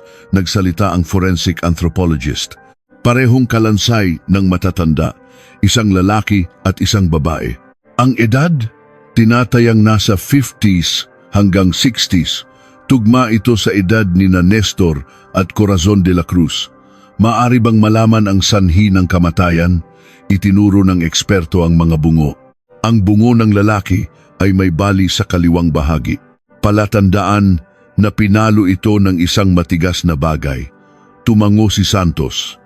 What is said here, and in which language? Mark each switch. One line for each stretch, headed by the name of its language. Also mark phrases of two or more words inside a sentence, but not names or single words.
Filipino: Nagsalita ang
English: forensic anthropologist.
Filipino: Parehong kalansay ng matatanda, isang lalaki at isang babae. Ang edad? Tinatayang nasa 50s hanggang 60s. Tugma ito sa edad ni Nestor at Corazon de la Cruz. Maari bang malaman ang sanhi ng kamatayan? Itinuro ng eksperto ang mga bungo. Ang bungo ng lalaki ay may bali sa kaliwang bahagi. Palatandaan na pinalo ito ng isang matigas na bagay. Tumango si Santos.